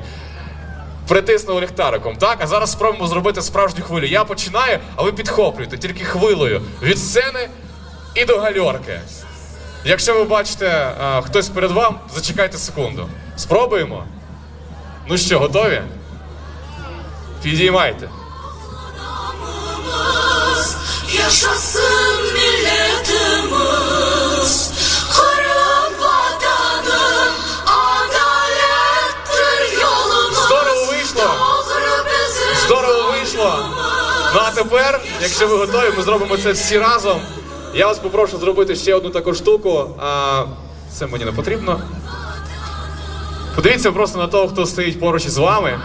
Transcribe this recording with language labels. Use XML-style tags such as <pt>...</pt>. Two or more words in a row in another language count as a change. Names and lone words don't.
<uk>Притиснули ліхтариком, так? А зараз спробуємо зробити справжню хвилю. Я починаю, а ви підхоплюєте тільки хвилею. Від сцени і до гальорки. Якщо ви бачите хтось перед вами, зачекайте секунду. Спробуємо? Ну що, готові? Підіймайте.</uk> <crh>Yaşasın milletimiz, Kırım vatanım, adalettir yolumuz.</crh> <uk>Здорово вийшло! Здорово вийшло! Ну а тепер, якщо ви готові, ми зробимо це всі разом. Я вас попрошу зробити ще одну таку штуку. Це мені не потрібно. Подивіться просто на того, хто стоїть поруч із вами.</uk>